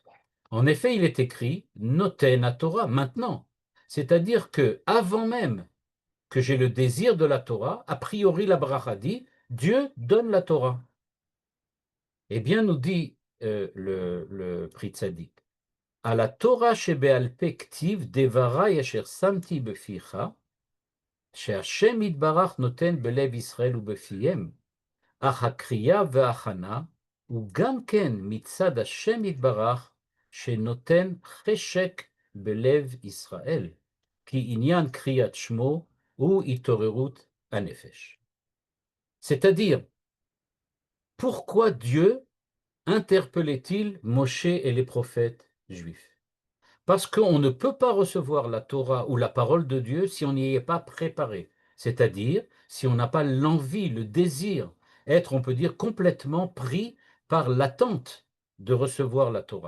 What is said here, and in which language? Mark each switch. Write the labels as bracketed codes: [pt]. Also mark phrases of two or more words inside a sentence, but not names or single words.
[fr] En effet, il est écrit [he] נותן התורה [fr] maintenant. C'est-à-dire que avant même que j'ai le désir de la Torah, a priori la bracha dit Dieu donne la Torah. Eh bien, nous dit le Pri Tzadik, à la [he] תורה שבעל פה כתיב דברי אשר שמתי בפיך שהשם יתברך נותן בלב ישראל ובפיהם, אך הקריאה וההכנה הוא גם כן מצד השם יתברך שנותן חשק בלב ישראל, כי עניין קריאת שמו הוא התעוררות הנפש. [fr] C'est-à-dire, pourquoi Dieu interpellait-il Moshe et les prophètes juifs? Parce qu'on ne peut pas recevoir la Torah ou la parole de Dieu si on n'y est pas préparé. C'est-à-dire, si on n'a pas l'envie, le désir, être, on peut dire, complètement pris par l'attente de recevoir la Torah.